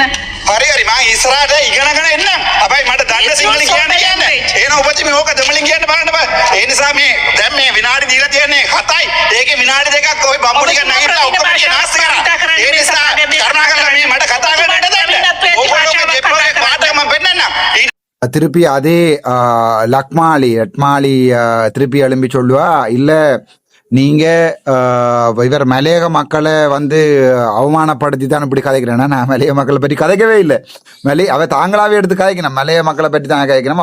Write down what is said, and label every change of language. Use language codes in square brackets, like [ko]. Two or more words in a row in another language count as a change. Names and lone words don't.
[si] හරි මම ඉස්සරහට ඉගෙනගෙන එන්නම්. හැබැයි මට දන්න සිංහල කියන්නේ. එහෙනම් ඔබත් මේ ඕක දමලින් කියන්න බලන්න බෑ. ඒ නිසා මේ දැන් මේ විනාඩි දීලා තියෙන්නේ 7යි. ඒකේ විනාඩි 2ක් ඔය බම්බු ටික නැගිටලා ඔක්කොම ටික නාස්ති කරා. ඒ නිසා කරුණාකරලා මේ මට කතා කරන්න දෙන්න. ඔයගොල්ලෝ දෙපොලේ පාඩම මම පෙන්නන්නම්. [ta] திருப்பி அதே லக்மாலி திருப்பி எழும்பி சொல்லுவா, இல்ல நீங்க இவர் மலையக மக்களை வந்து அவமானப்படுத்தி தான் இப்படி கதைக்கிறேன்னா, நான் மலைய மக்களை பற்றி கதைக்கவே இல்லை. அவ தாங்களாவே எடுத்து கதைக்கணும். மலைய மக்களை பற்றி தான் கதைக்கணும்.